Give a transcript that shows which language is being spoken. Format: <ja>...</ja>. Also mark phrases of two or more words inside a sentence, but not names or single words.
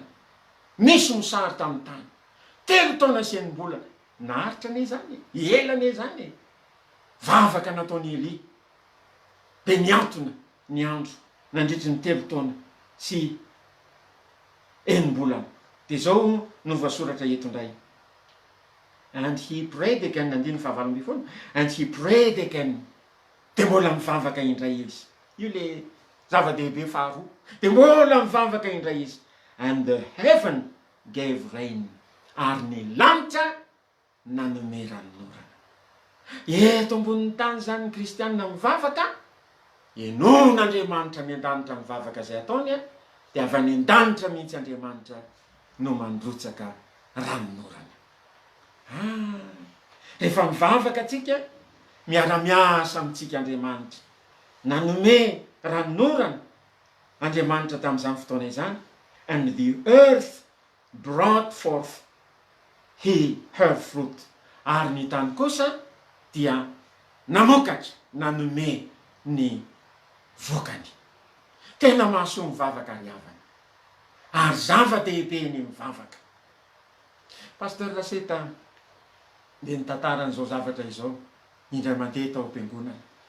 <mg>Misy mosary tamin'ny tany 3 taona sy 9 bolana, naharitra ane zany, elane zany. Vavaka nataony Eli de niantona ny andro nandritry ny 3 taona sy 9 bolana. De zao no voasoratra eto indray.</mg> <en>And he prayed again,</en> <mg>andiny fahavalomby foana.</mg> <en>And he prayed again.</en> <mg>De mbola mivavaka indray izy. Io le zava-dehibe faharoa. De mbola mivavaka indray izy.</mg> <en>And the heaven gave rain.</en> <mg>Ary ny lanitra nanome ranorana. Eto ambonin'ny tany zany ny kristianina mivavaka, enon'Andriamanitra ny an-danitra mivavaka zay ataony, de avy any an-danitra mihitsy Andriamanitra no mandrotsaka ranorana. Rehefa mivavaka atsika, miara-miasa amitsika Andriamanitra, nanome ranorana Andriamanitra tamin'izany fotoana izany.</mg> <en>And the earth brought forth her fruit.</en> <mg>Ary ny tany kosa dia namokatra nanome ny vokany. Tena mahasoa mivavaka ry havana, ary zava-dehibe ny mivavaka. Pasteur Laseta de nitataran'izao zavatra izao indray mandeha tao am-piangonana.</mg>